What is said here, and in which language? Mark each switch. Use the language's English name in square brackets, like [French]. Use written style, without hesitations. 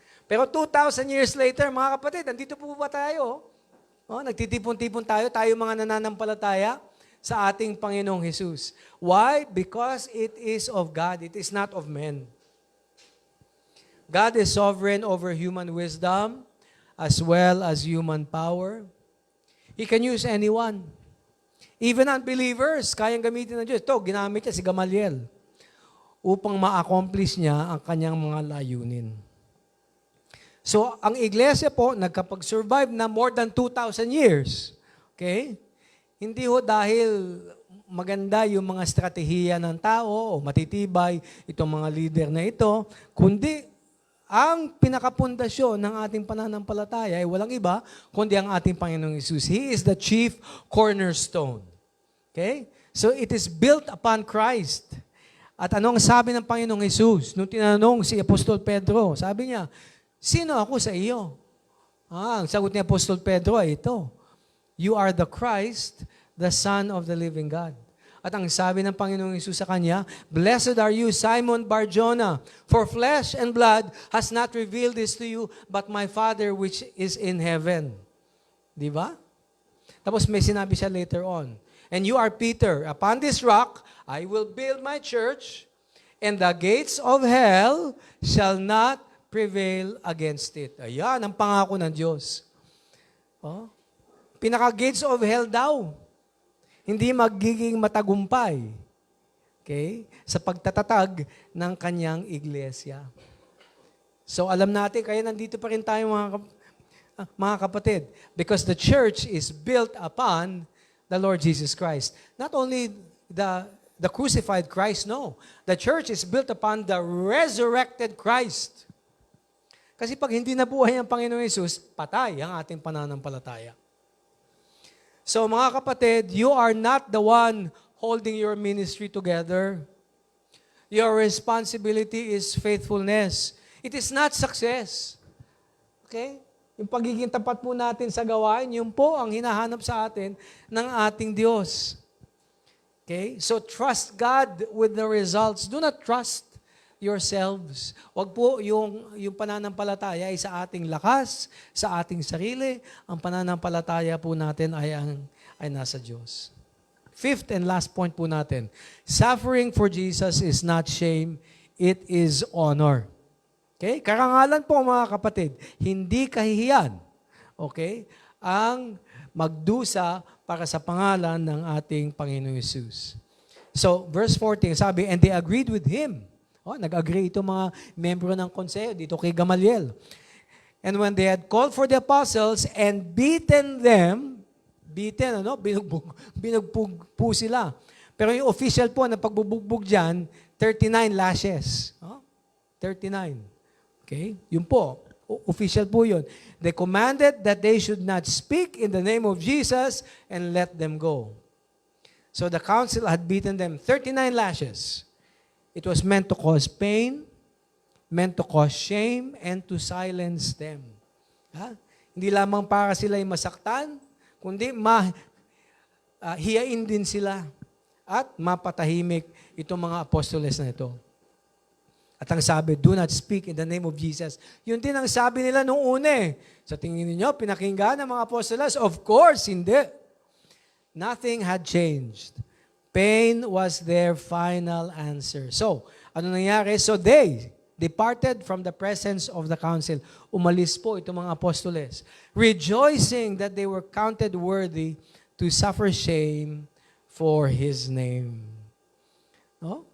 [Filipino] Pero [English] 2,000 years later, [Filipino] mga kapatid, nandito po ba tayo? Nagtitipon-tipon tayo mga nananampalataya sa ating Panginoong Jesus. [English] Why? Because it is of God. It is not of men. God is sovereign over human wisdom as well as human power. He can use anyone. Even unbelievers, [Filipino] kayang gamitin ng Diyos. Ito, ginamit niya si Gamaliel upang ma-accomplish niya ang kanyang mga layunin. So, ang iglesia po, nagkapag-survive na [English] more than 2,000 years. [Filipino] Okay? Hindi ho dahil maganda yung mga estratehiya ng tao o matitibay itong mga leader na ito, kundi ang pinakapundasyon ng ating pananampalataya ay walang iba kundi ang ating Panginoong Hesus. [English] He is the chief cornerstone. Okay? So it is built upon Christ. [Filipino] At anong sabi ng Panginoong Jesus? Nung tinanong si Apostol Pedro, sabi niya, sino ako sa iyo? Ang sagot ni Apostol Pedro ay ito, [English] you are the Christ, the Son of the living God. [Filipino] At ang sabi ng Panginoong Jesus sa kanya, [English] blessed are you, Simon Bar-Jonah, for flesh and blood has not revealed this to you, but my Father which is in heaven. [Filipino] Di ba? Tapos may sinabi siya [English] later on, and you are Peter, upon this rock, I will build my church, and the gates of hell shall not prevail against it. [Filipino] Ayan, ang pangako ng Diyos. Oh? Pinaka- [English] gates of hell [Filipino] daw. Hindi magiging matagumpay. Okay? Sa pagtatatag ng kanyang iglesia. So alam natin, kaya nandito pa rin tayo mga kapatid. [English] Because the church is built upon the Lord Jesus Christ. Not only the crucified Christ, no. The church is built upon the resurrected Christ. [Filipino] Kasi pag hindi nabuhay ang Panginoon Hesus, patay ang ating pananampalataya. [English] So [Filipino] mga kapatid, [English] you are not the one holding your ministry together. Your responsibility is faithfulness. It is not success. Okay? [Filipino] Yung pagiging tapat po natin sa gawain, yun po ang hinahanap sa atin ng ating Diyos. Okay? [English] So trust God with the results. Do not trust yourselves. [Filipino] Wag po yung pananampalataya ay sa ating lakas, sa ating sarili. Ang pananampalataya po natin ay nasa Diyos. [English] Fifth and last point [Filipino] po natin. [English] Suffering for Jesus is not shame, it is honor. Okay? [Filipino] Karangalan po mga kapatid, hindi kahihiyan. Okay? Ang magdusa para sa pangalan ng ating Panginoong Hesus. [English] So, verse 14, [Filipino] sabi, [English] and they agreed with him. [Filipino] Nag-agree itong mga membro ng konseyo dito kay Gamaliel. [English] And when they had called for the apostles and beaten them, [Filipino] binugbog po sila. Pero yung official po na pagbubugbog dyan, [English] 39 lashes. [Filipino] 39. Okay? Yun po. Official po yun. [English] They commanded that they should not speak in the name of Jesus and let them go. So the council had beaten them 39 lashes. It was meant to cause pain, meant to cause shame, and to silence them. [Filipino] Hindi lamang para sila ay masaktan, kundi hiyain din sila at mapatahimik itong mga apostoles na ito. At ang sabi, [English] do not speak in the name of Jesus. [Filipino] Yun din ang sabi nila nung una. Sa tingin niyo, pinakinggan ng mga apostoles? [English] Of course, [Filipino] hindi. [English] Nothing had changed. Pain was their final answer. So, [Filipino] ano nangyari? [English] So they departed from the presence of the council. [Filipino] Umalis po itong mga apostoles, [English] rejoicing that they were counted worthy to suffer shame for His name. No?